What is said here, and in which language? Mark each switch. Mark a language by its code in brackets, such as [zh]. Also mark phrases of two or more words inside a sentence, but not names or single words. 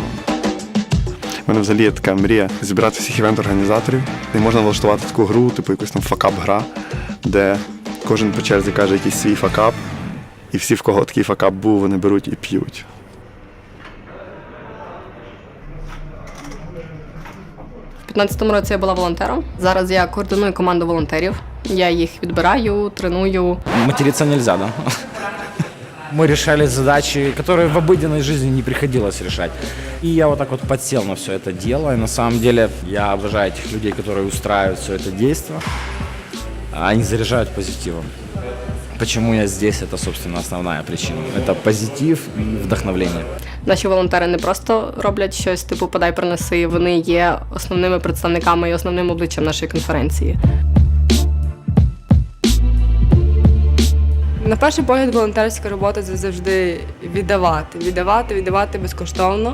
[uk] У мене взагалі є така мрія зібрати всіх івент-організаторів, і можна влаштувати таку гру, якусь там факап-гра, де кожен по черзі каже якийсь свій факап, і всі, в кого такий факап був, вони беруть і п'ють. У 2015 році я була волонтером. Зараз я координую команду волонтерів. Я їх відбираю, треную. [ru] Материться нельзя, да? Мы решали задачи, которые в обыденной жизни не приходилось решать. И я вот так вот подсел на все это дело. И на самом деле я обожаю этих людей, которые устраивают все это действо. Они заряжают позитивом. Почему я здесь, это, собственно, основная причина. Это позитив и вдохновление. [uk] Наші волонтери не просто роблять щось типу «подай, принеси», вони є основними представниками і основним обличчям нашої конференції. На перший погляд, волонтерська робота це завжди віддавати безкоштовно.